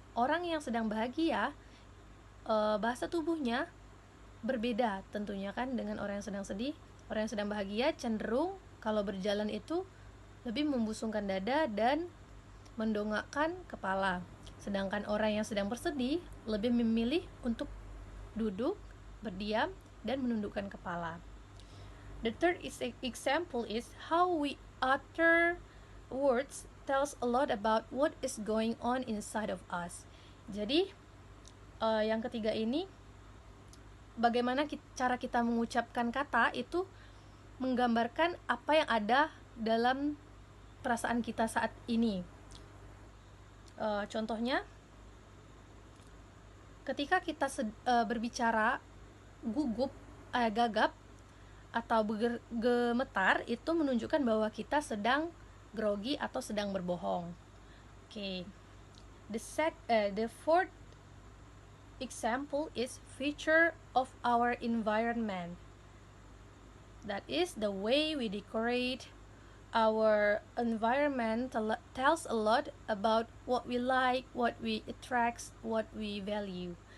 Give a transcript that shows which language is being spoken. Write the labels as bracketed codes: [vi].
[id] Orang yang sedang bahagia, bahasa tubuhnya berbeda tentunya kan dengan orang yang sedang sedih. Orang yang sedang bahagia cenderung kalau berjalan itu lebih membusungkan dada dan mendongakkan kepala. Sedangkan orang yang sedang bersedih lebih memilih untuk duduk, berdiam, dan menundukkan kepala. [en] The third example is how we utter words tells a lot about what is going on inside of us. [id] Jadi yang ketiga ini, bagaimana cara kita mengucapkan kata itu menggambarkan apa yang ada dalam perasaan kita saat ini. Contohnya, ketika kita berbicara gugup, gagap, atau gemetar, itu menunjukkan bahwa kita sedang grogi atau sedang berbohong. [en] Okay. The fourth example is feature of our environment. That is the way we decorate our environment tells a lot about what we like, what we attract, what we value.